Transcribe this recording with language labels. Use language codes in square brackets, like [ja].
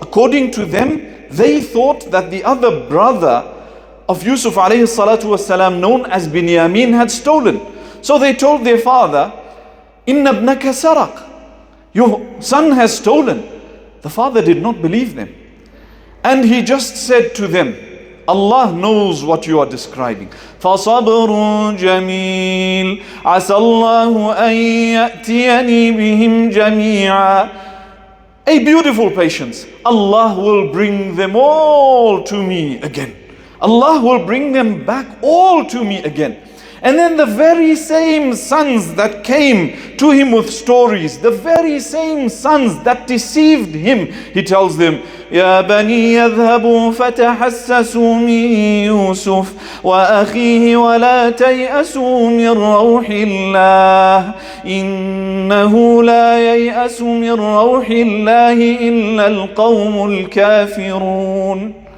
[en] According to them, they thought that the other brother of Yusuf alayhi salatu wasalam, known as Binyamin, had stolen. So they told their father, [ar] Inna ibnaka saraq. [en] Your son has stolen. The father did not believe them. And he just said to them, Allah knows what you are describing. [ar] فَصَبْرٌ جَمِيلٌ عَسَى اللَّهُ أَن يَأْتِيَنِي بِهِمْ جَمِيعًا. [en] A beautiful patience. Allah will bring them all to me again. Allah will bring them back all to me again. And then the very same sons that came to him with stories, the very same sons that deceived him, he tells them, [ar] يا بني يذهبوا فتحسسوا من يوسف وأخيه ولا تيأسوا من روح الله إنه لا ييأس من روح الله إلا القوم الكافرون.